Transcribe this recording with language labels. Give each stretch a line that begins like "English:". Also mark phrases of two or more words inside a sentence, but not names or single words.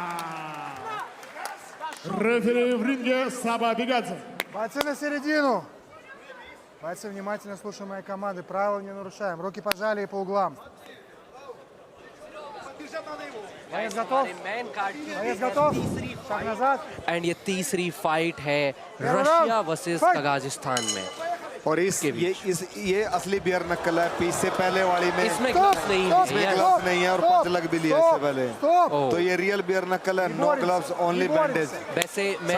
Russian: Рефери в ринге Саба Бегадзе. Бойцы на середину. Бойцы, внимательно слушаем моей команды. Правила не нарушаем. Руки пожали и по углам. Боец готов? Боец готов? Шаг назад.
Hindi: एंड ये तीसरी फाइट है रशिया वर्सेस कजाकिस्तान में। और ये असली
English: bare knuckle
Hindi: है। पीस से पहले वाली में इसमें ग्लव्स नहीं है, ग्लव्स नहीं है और पंच लग भी लिया इससे पहले। तो ये
English: real bare knuckle
Hindi: है,
English: no gloves, only bandage.
Hindi: वैसे मैं